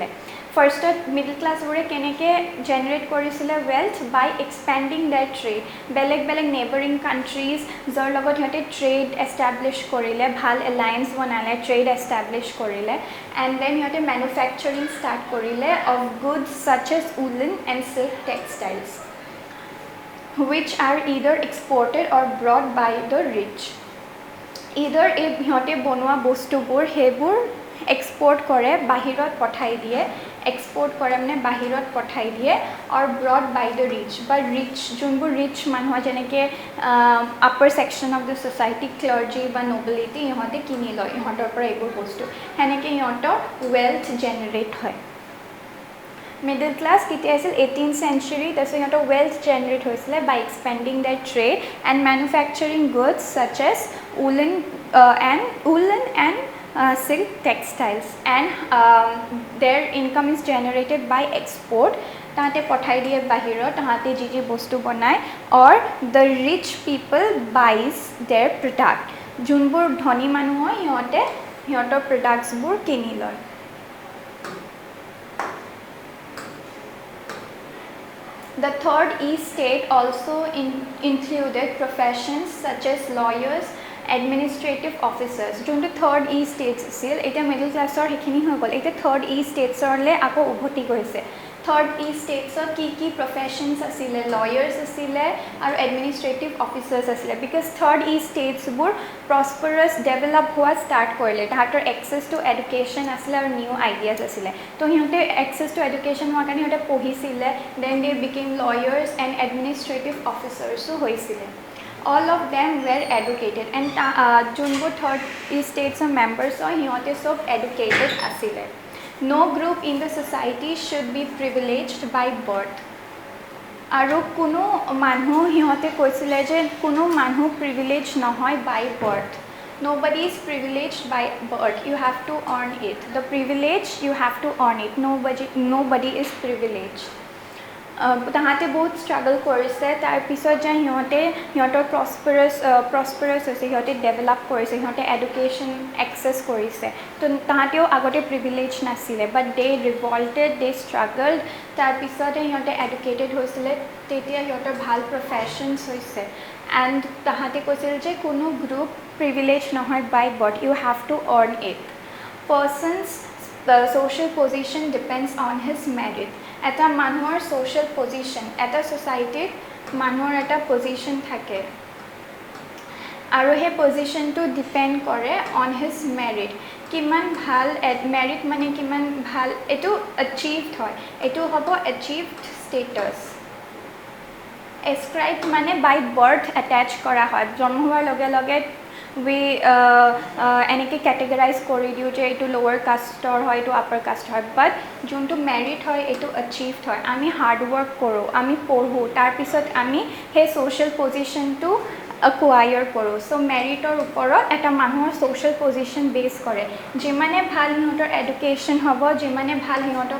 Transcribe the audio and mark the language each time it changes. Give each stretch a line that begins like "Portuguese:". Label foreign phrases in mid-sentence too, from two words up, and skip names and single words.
English: first middle classes
Assamese: কেনেকৈ জেনেৰেট কৰিছিলে
English: wealth by expending their trade,
Assamese: বেলেগ বেলেগ
English: neighbouring countries
Assamese: যাৰ লগত সিহঁতে
English: trade establish
Assamese: কৰিলে, ভাল এলায়েন্স বনালে,
English: trade establish কৰিলে, and then সিহঁতে manufacturing start কৰিলে of goods such as woollen and silk textiles which are either exported or brought by the rich.
Assamese: Either এই সিহঁতে বনোৱা বস্তুবোৰ সেইবোৰ এক্সপৰ্ট কৰে, বাহিৰত পঠাই দিয়ে, এক্সপৰ্ট কৰে মানে বাহিৰত পঠাই দিয়ে,
English: or brought by the rich,
Assamese: বা ৰিচ যোনবোৰ ৰিচ মানুহ যেনেকৈ
English: upper section of the society,
Assamese: ক্লাৰ্জি বা নবিলিটি, ইহঁতে কিনি লয় ইহঁতৰ পৰা এইবোৰ বস্তু, সেনেকৈ ইহঁতৰ
English: wealth generate
Assamese: হয়।
English: middle class
Assamese: কেতিয়া আছিল?
English: 18th century।
Assamese: তাৰপিছত সিহঁতৰ
English: wealth generate হৈছিলে by expending their trade and manufacturing goods such as woollen and silk textiles, and their income is generated by export,
Assamese: তাহাঁতে পঠাই দিয়ে বাহিৰত, তাহাঁতে যি যি বস্তু বনায়,
English: or the rich people buys their product,
Assamese: যোনবোৰ ধনী মানুহ হয় সিহঁতে সিহঁতৰ প্ৰডাক্টছবোৰ কিনি লয়।
English: The third E-state also included professions such as lawyers, administrative officers.
Assamese: যোনটো
English: third E-states
Assamese: আছিল, এতিয়া
English: middle class
Assamese: সেইখিনি হৈ গ'ল, এতিয়া
English: third E-states
Assamese: আকৌ উভতি গৈছে।
English: third E-states
Assamese: কি কি প্ৰফেশ্যনছ আছিলে?
English: লয়াৰ্ছ
Assamese: আছিলে আৰু
English: administrative officers আছিলে, because third E-states prosperous develop হোৱা ষ্টাৰ্ট
Assamese: কৰিলে, তাহাঁতৰ
English: access to education
Assamese: আছিলে আৰু
English: new ideas আছিলে।
Assamese: তো সিহঁতে
English: access to education
Assamese: হোৱাৰ কাৰণে সিহঁতে পঢ়িছিলে,
English: then they became lawyers and administrative officers হৈছিলে। All of them were educated, and যোনবোৰ third E-states members
Assamese: হয় সিহঁতে চব এডুকেটেড আছিলে।
English: No group in the society should be privileged by birth.
Assamese: আৰু কোনো মানুহ সিহঁতে কৈছিলে যে কোনো মানুহ প্ৰিভিলেজ নহয়
English: by birth, Nobody is privileged by birth. You have to earn it. The privilege you have to earn it. Nobody is privileged.
Assamese: তাহাঁতে বহুত ষ্ট্ৰাগল কৰিছে তাৰপিছত যে সিহঁতৰ প্ৰস্পাৰাছ হৈছে সিহঁতে ডেভেলপ কৰিছে সিহঁতে
English: education access
Assamese: কৰিছে তো তাহাঁতেও আগতে প্ৰিভিলেজ নাছিলে
English: but they revolted they struggled
Assamese: তাৰপিছতে সিহঁতে এডুকেটেড হৈছিলে তেতিয়া সিহঁতৰ ভাল প্ৰফেশ্যনছ হৈছে এণ্ড তাহাঁতে কৈছিল যে কোনো
English: group privilege
Assamese: নহয়
English: by birth you have to earn it persons social position depends on his merit.
Assamese: এটা মানুহৰ
English: social position
Assamese: এটা societyত মানুহৰ এটা position থাকে আৰু সেই positionটো depend কৰে
English: on his merit
Assamese: কিমান ভাল merit মানে কিমান ভাল এইটো achieved হয় এইটো হ'ব
English: achieved status ascribed
Assamese: মানে
English: by birth attach
Assamese: কৰা হয় জন্ম হোৱাৰ লগে লগে we এনেকৈ কেটেগৰাইজ কৰি দিওঁ যে এইটো
English: lower caste
Assamese: হয় এইটো
English: upper caste
Assamese: হয় বাট যোনটো মেৰিট হয় এইটো এচিভড হয় আমি
English: hard work
Assamese: কৰোঁ আমি পঢ়োঁ তাৰপিছত আমি সেই
English: social position
Assamese: acquire কৰোঁ
English: so merit
Assamese: ওপৰত এটা মানুহৰ
English: social position base
Assamese: কৰে যিমানে ভাল সিহঁতৰ এডুকেশ্যন হ'ব যিমানে ভাল সিহঁতৰ